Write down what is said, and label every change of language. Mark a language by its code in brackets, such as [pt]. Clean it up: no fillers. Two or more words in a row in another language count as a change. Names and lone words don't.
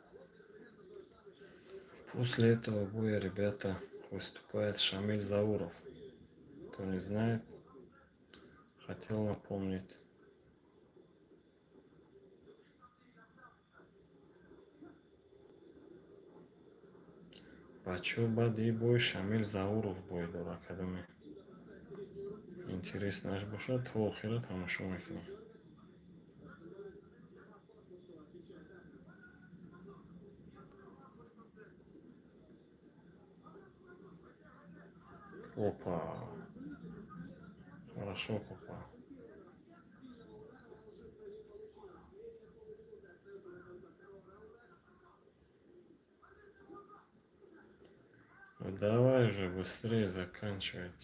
[ru] После этого боя, ребята, выступает Шамиль Зауров. кто не знает, хотел напомнить. [tg] Бачо бади бой Шамил Зауров бой дар академия. Интереснаш бошад, то охира тамошо мекунем. [ru] Опа. Хорошо попал. Ну, давай уже быстрее заканчивайте.